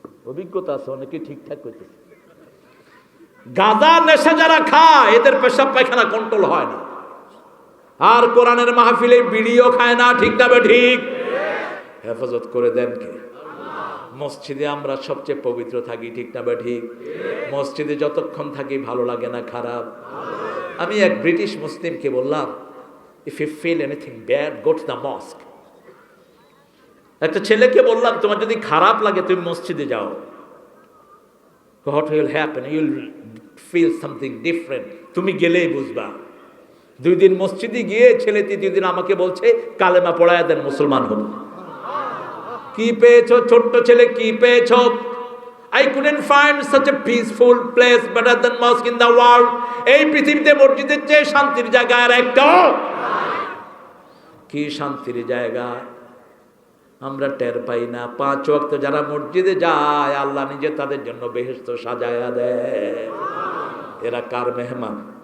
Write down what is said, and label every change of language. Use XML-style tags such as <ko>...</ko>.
<bn>অভিজ্ঞতা আছে, অনেকে ঠিকঠাক করতেছে। গাঁজা নেশা যারা খায় এদের পেশাব পায়খানা কন্ট্রোল হয় না। আর কোরআনের মাহফিলে বিড়িও খায় না, ঠিক না বে ঠিক? হেফাজত করে দেন কে? মসজিদে আমরা সবচেয়ে পবিত্র থাকি, ঠিক না বে ঠিক? মসজিদে যতক্ষণ থাকি ভালো লাগে না খারাপ? আমি এক ব্রিটিশ মুসলিমকে বললাম,</bn> <en>if you feel anything bad, go to the mosque.</en> <bn>একটা ছেলেকে বললাম, তোমার যদি খারাপ লাগে তুমি মসজিদে যাও।</bn> <en>What will happen? You'll feel something different.</en> <bn>তুমি গেলেই বুঝবা। 2 দিন মসজিদে গিয়ে ছেলে 3 দিন আমাকে বলছে কালেমা পড়ায় দেন, মুসলমান হব। কি পেয়েছো ছোট্ট ছেলে, কি পেয়েছো?</bn> <en>I couldn't find such a peaceful place better than mosque in the world.</en> <bn>এই পৃথিবীতে মসজিদের চেয়ে শান্তির জায়গা আর একটা? কি শান্তির জায়গা আমরা টের পাই না। 5 ওয়াক্ত যারা মসজিদে যায় আল্লাহ নিজে তাদের জন্য বেহেশত সাজায়া দেয়। এরা কার মেহমান?</bn>